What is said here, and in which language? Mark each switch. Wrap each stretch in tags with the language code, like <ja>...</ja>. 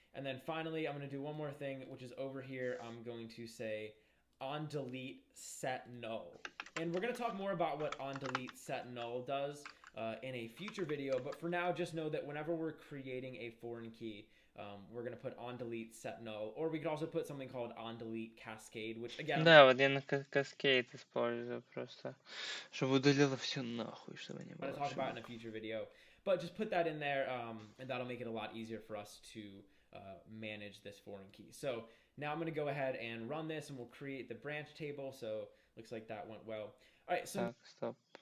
<en>And then finally, I'm going to do one more thing, which is over here, I'm going to say on delete set null. And we're going to talk more about what on delete set null does in a future video, but for now, just know that whenever we're creating a foreign key, we're going to put on delete set null, or we could also put something called on delete cascade, which again...</en> <ru>Да, вот я на Cascade использую просто, чтобы удалило все нахуй, чтобы не</ru> <en>I'm going to talk about in a</en> <ru>ошибок.</ru> <en>future video, but just put that in there, and that'll make it a lot easier for us to manage this foreign key. So now I'm going to go ahead and run this, and we'll create the branch table. So looks like that went well. All right, so</en> <ru>Так, стоп.</ru>